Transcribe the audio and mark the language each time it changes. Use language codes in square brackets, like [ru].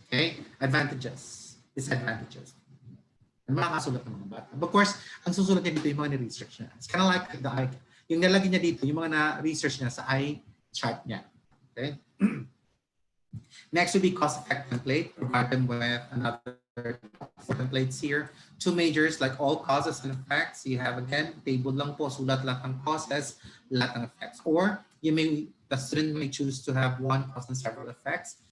[en] Okay, advantages, disadvantages. [tl] Ang mga kasulat ng mga bata. Of course, ang susulat niya dito yung mga ni-research niya. [en] It's kind of like the eye. [tl] Yung nalagay niya dito, yung mga na-research niya sa eye chart niya. Okay? [en] Next would be cost-effect template. Provide them with another templates here. 2 majors like all causes and effects. You have again, table lang po, [tl] sulat lahat ng causes, lahat ng effects. [en] Or the student may choose to have one cause and several effects.